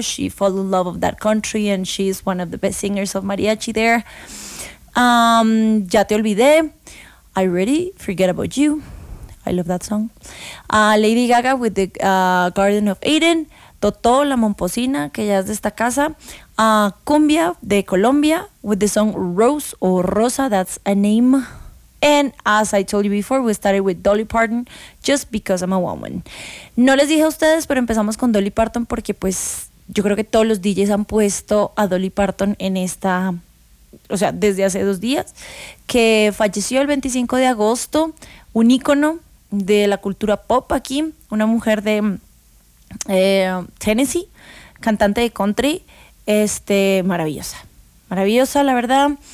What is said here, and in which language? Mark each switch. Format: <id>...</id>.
<en>She fell in love with that country and she's one of the best singers of mariachi there. Ya Te Olvidé. I Really Forget About You. I love that song. Lady Gaga with the Garden of Eden.</en> <es>Totó, La Momposina, que ya es de esta casa.</es> <en>Cumbia de Colombia with the song Rose o Rosa, that's a name. And as I told you before, we started with Dolly Parton, Just Because I'm a Woman.</en> <es>No les dije a ustedes, pero empezamos con Dolly Parton porque pues yo creo que todos los DJs han puesto a Dolly Parton en esta, o sea, desde hace dos días, que falleció el 25 de agosto, un ícono de la cultura pop aquí, una mujer de Tennessee, cantante de country, maravillosa, maravillosa la verdad.</es>